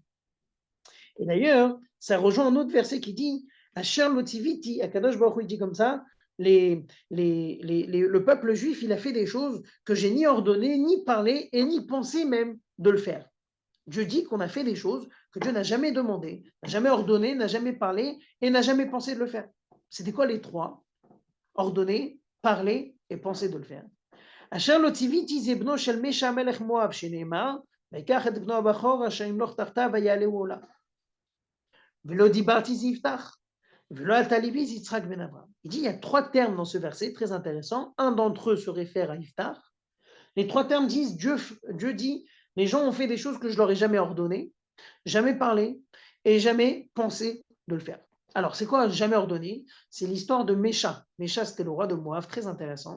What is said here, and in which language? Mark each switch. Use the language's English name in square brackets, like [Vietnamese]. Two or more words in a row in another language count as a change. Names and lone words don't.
[French] Et d'ailleurs, ça rejoint un autre verset qui dit [Hebrew] אשר לא צויתי, הקדוש ברוך הוא, [French] il dit comme ça le peuple juif, il a fait des choses que j'ai ni ordonné, ni parlé, et ni pensé même de le faire. Dieu dit qu'on a fait des choses que Dieu n'a jamais demandé, n'a jamais ordonné, n'a jamais parlé et n'a jamais pensé de le faire. C'était quoi les trois? Ordonner, parler et penser de le faire. [Hebrew] אשר לא צויתי זה בנו של מישע מלך מואב שנאמר, ויקח את בנו הבכור אשר ימלוך תחתיו ויעלהו עולה. ולא דיברתי זה יפתח. ולא עלתה ליבי זה יצחק בן אברהם. [French] Il dit, il y a trois termes dans ce verset très intéressant. Un d'entre eux se réfère à Yiftach. Les trois termes disent, Dieu dit, les gens ont fait des choses que je leur ai jamais ordonnées, jamais parlé et jamais pensé de le faire. Alors, c'est quoi jamais ordonné? C'est l'histoire de Mesha. Mesha, c'était le roi de Moab, très intéressant.